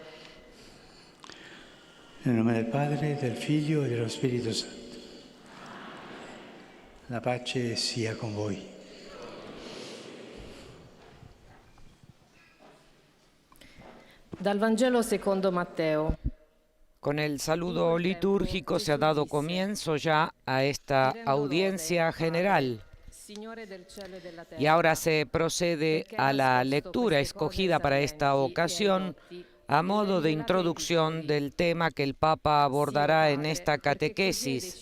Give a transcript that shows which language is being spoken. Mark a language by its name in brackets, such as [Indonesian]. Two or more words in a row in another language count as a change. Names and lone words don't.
[Italian] Nel nome del Padre, del Figlio e dello Spirito Santo. La pace sia con voi. Dal Vangelo secondo Matteo. [Spanish] Con el saludo litúrgico se ha dado comienzo ya a esta audiencia general. Y ahora se procede a la lectura escogida para esta ocasión a modo de introducción del tema que el Papa abordará en esta catequesis.